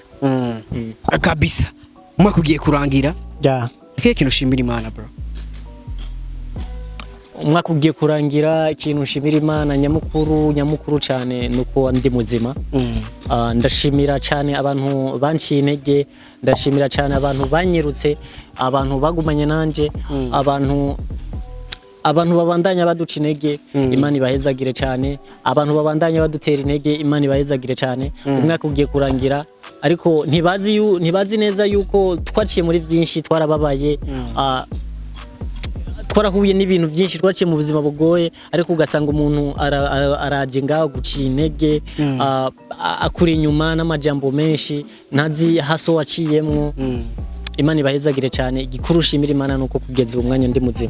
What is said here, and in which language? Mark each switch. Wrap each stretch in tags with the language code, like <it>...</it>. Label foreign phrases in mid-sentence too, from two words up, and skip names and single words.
<rn>kabisa umwaka ugiye kurangira keke kintu ushimira Imana bro umwaka ugiye kurangira ikintu nshimira Imana nyamukuru cyane nuko ndi muzima ndashimira cyane abantu banciye intege ndashimira cyane abantu banyirutse abantu bagumanye nanje abantu babandanya baduca intege Imana ibahezagire cyane abantu babandanya badutera intege Imana ibahezagire cyane umwaka ugiye kurangira ariko ntibazi neza yuko twaciye muri byinshi twarababaye twarahuye n'ibintu byinshi twaciye mu buzima bugoye ariko ugasanga umuntu araje ngaho guciye intege akuri inyuma n'amajambo menshi ntazi haso waciyemwo Imana ibahezagire cyane igikuru shimira Imana nuko kugeza umwanya ndi muzima</rn>